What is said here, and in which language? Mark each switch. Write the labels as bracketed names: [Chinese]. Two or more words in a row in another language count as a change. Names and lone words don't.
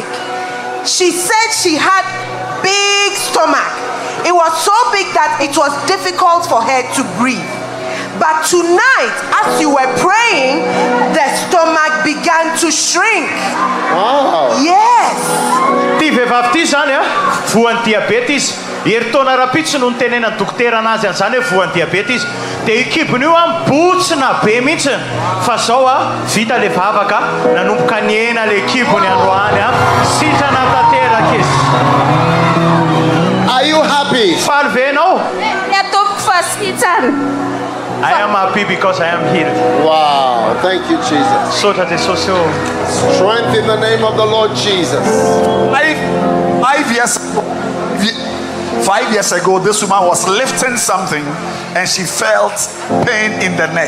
[English] She said she had big stomach. It was so big that it was difficult for her to breathe. But tonight, as you were praying, the stomach began to shrink. Wow. Yes. [Malagasy] Heritaona rapitsy no nitenena dokotera anazy an'izany hoe voan'ny diabetes dia ikibony io botsina be mihitsy fa zao vita le vavaka nanomboka niena le kibony androany sitrana tanteraka izy. [English] Are you happy? [Malagasy] Faly ve ianao? [English] I am happy because I am healed. Wow, thank you, Jesus. [Malagasy] Soratra Jesosy. [English] Strength in the name of the Lord Jesus. 5 years ago, this woman was lifting something and she felt pain in the neck.